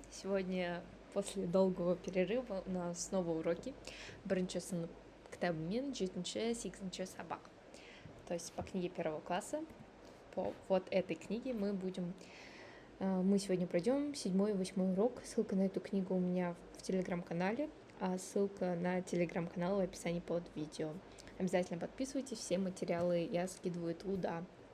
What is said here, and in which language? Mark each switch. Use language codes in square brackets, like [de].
[ru] Сегодня после долгого перерыва у нас снова уроки. [kk] Бірінші сынып кітабымен 7-8 сабақ. [ru] То есть по книге первого класса. По вот этой книге мы сегодня пройдем 7-8 урок. Ссылка на эту книгу у меня в телеграм-канале, а ссылка на телеграм-канал в описании под видео. Обязательно подписывайтесь, все материалы я скидываю туда.